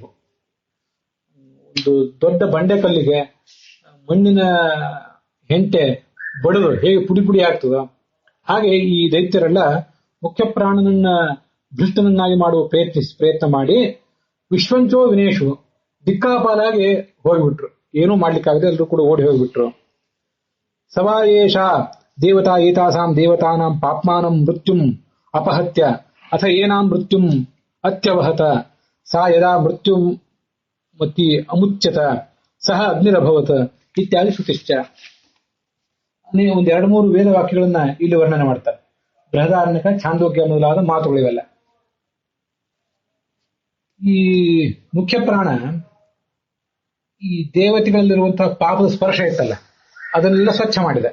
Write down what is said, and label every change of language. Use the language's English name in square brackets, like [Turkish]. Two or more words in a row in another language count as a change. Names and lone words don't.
[Kannada] ಒಂದು ದೊಡ್ಡ ಬಂಡೆಕಲ್ಲಿಗೆ ಮಣ್ಣಿನ ಹೆಂಟೆ ಬಡದು ಹೇಗೆ ಪುಡಿ ಪುಡಿ ಆಗ್ತದೋ ಹಾಗೆ ಈ ದೈತ್ಯರೆಲ್ಲ ಮುಖ್ಯ ಪ್ರಾಣನನ್ನ ಭೃಷ್ಟನನ್ನಾಗಿ ಮಾಡುವ ಪ್ರಯತ್ನ ಮಾಡಿ [Sanskrit] ವಿಶ್ವಂಚೋ ವಿನೇಶು [Kannada] ದಿಕ್ಕಾಪಾಲಾಗಿ ಹೋಗ್ಬಿಟ್ರು. ಏನೂ ಮಾಡ್ಲಿಕ್ಕಾಗದೆ ಎಲ್ಲರೂ ಕೂಡ ಓಡಿ ಹೋಗ್ಬಿಟ್ರು. [Sanskrit] ಸವಾಯೇಷ ದೇವತಾ ಏತಾಸಾಂ ದೇವತಾನಾಂ ಪಾಪ್ಮಾನಂ ಮೃತ್ಯುಂ ಅಪಹತ್ಯ ಅಥ ಏನಾಂ ಮೃತ್ಯುಂ ಅತ್ಯವಹತ ಸಾ ಯದಾ ಮೃತ್ಯುಂ ಮತಿ ಅಮುಚ್ಯತ ಸಹ ಅಗ್ನಿರಭವತ್ ಇತ್ಯಾದಿ ಶ್ರುತಿಶ್ಚ. [Kannada] ಒಂದು 2-3 ವೇದ ವಾಕ್ಯಗಳನ್ನ ಇಲ್ಲಿ ವರ್ಣನೆ ಮಾಡ್ತಾರೆ. ಬೃಹದಾರಣ್ಯಕ, ಛಾಂದೋಗ್ಯ ಮೊದಲಾದ ಮಾತುಗಳಿವೆಲ್ಲ. ಈ ಮುಖ್ಯ ಪ್ರಾಣ ಈ ದೇವತೆಗಳಲ್ಲಿರುವಂತಹ ಪಾಪದ ಸ್ಪರ್ಶ ಇತ್ತಲ್ಲ ಅದನ್ನೆಲ್ಲ ಸ್ವಚ್ಛ ಮಾಡಿದೆ.